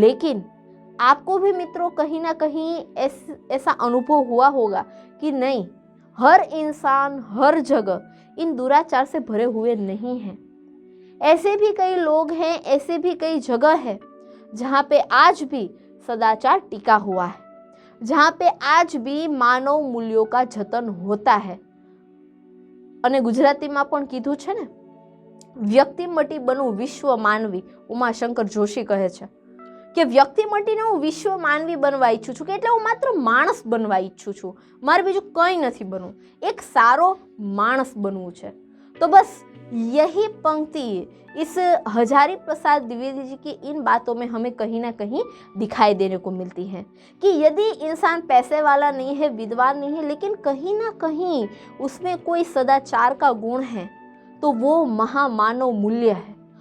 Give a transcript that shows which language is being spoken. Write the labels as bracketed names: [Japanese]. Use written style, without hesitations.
[Hindi] लेकिन आपको भी मित्रों कहीं ना कहीं ऐसा अनुभव हुआ होगा कि नहीं, हर इंसान हर जगह इन दुराचार से भरे हुए नहीं है। ऐसे भी कई लोग हैं, ऐसे भी कई जगह है जहाँ पे आज भी सदाचार टिका हुआ है, जहाँ पे आज भी मानव मूल्यों का जतन होता है। [Gujarati] અને ગુજરાતીમાં પણ કીધું છે ને, વ્યક્તિ મટી બનવું વિશ્વ માનવી. ઉમાશંકર જોશી કહે છે કે વ્યક્તિ મટીને હું વિશ્વ માનવી બનવા ઈચ્છું છું, કે એટલે હું માત્ર માણસ બનવા ઈચ્છું છું, મારે બીજું કંઈ નથી બનવું, એક સારો માણસ બનવું છે. [Hindi] तो बस यही पंक्ति इस हजारी प्रसाद द्विवेदी जी की इन बातों में हमें कहीं ना कहीं दिखाई देने को मिलती है कि यदि इंसान पैसे वाला नहीं है, विद्वान नहीं है, लेकिन कहीं ना कहीं उसमें कोई सदाचार का गुण है, तो वो महामानव मूल्य है.